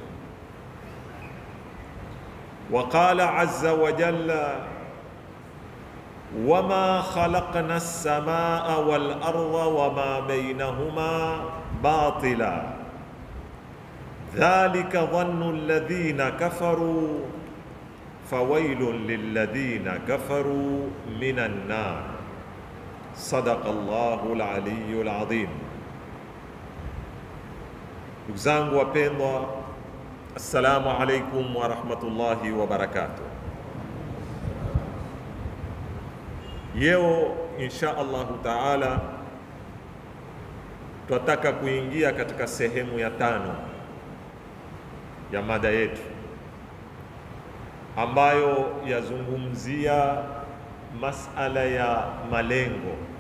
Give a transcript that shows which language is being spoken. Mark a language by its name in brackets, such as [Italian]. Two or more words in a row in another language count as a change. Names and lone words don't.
[Arabic] وقال عز وجل: وما خلقنا السماء والأرض وما بينهما باطلا ذلك ظن الذين كفروا فويل للذين كفروا من النار. صدق الله العلي العظيم. [Swahili] Ndugu zangu wapendwa, [Arabic] السلام عليكم ورحمة الله وبركاته. [Swahili] Leo [Arabic] إن شاء الله تعالى [Swahili] tunataka kuingia katika sehemu ya 5 ya mada yetu ambayo yazungumzia masala ya malengo,